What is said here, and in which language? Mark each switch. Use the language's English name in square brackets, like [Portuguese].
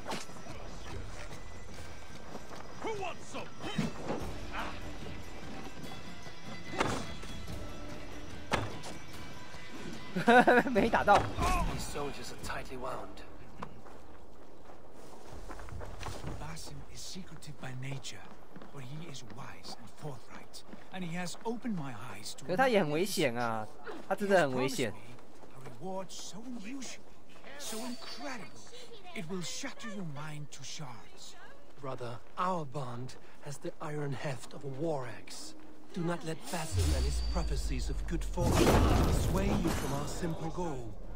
[English] Who wants some? [Chinese] 没打到。 [English] These soldiers are tightly wound. Basim is secretive by nature, but he is wise and forthright, and he has opened my eyes to. [Chinese] 可是他也很危险啊，他真的很危险。 [English] A reward so unusual, so incredible, it will shatter your mind to shards. Brother, our bond has the iron heft of a war axe. Do not let Basim and his prophecies of good fortune sway you from our simple goal.